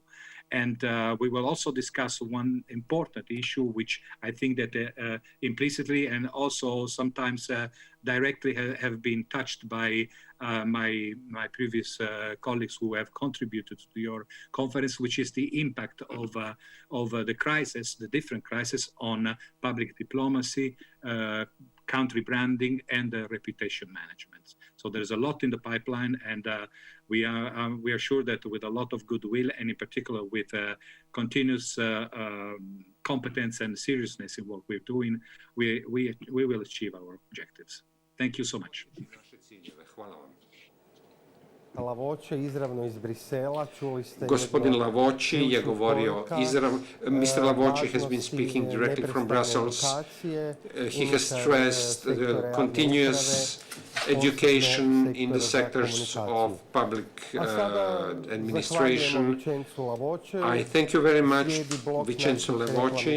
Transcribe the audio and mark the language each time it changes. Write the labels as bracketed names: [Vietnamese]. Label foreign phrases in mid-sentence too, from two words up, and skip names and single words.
[English] And we will also discuss one important issue, which I think that implicitly and also sometimes directly have been touched by my previous colleagues who have contributed to your conference, which is the impact of the crisis, the different crises on public diplomacy, country branding, and reputation management. So there's a lot in the pipeline, and we are sure that with a lot of goodwill, and in particular with continuous competence and seriousness in what we're doing, we will achieve our objectives. Thank you so much. [Croatian] Gospodin Lavoci je govorio izravno. [English] Mr. Lavoci has been speaking directly from Brussels. He has stressed the continuous education in the sectors of public administration. I thank you very much, Vincenzo Lavoci.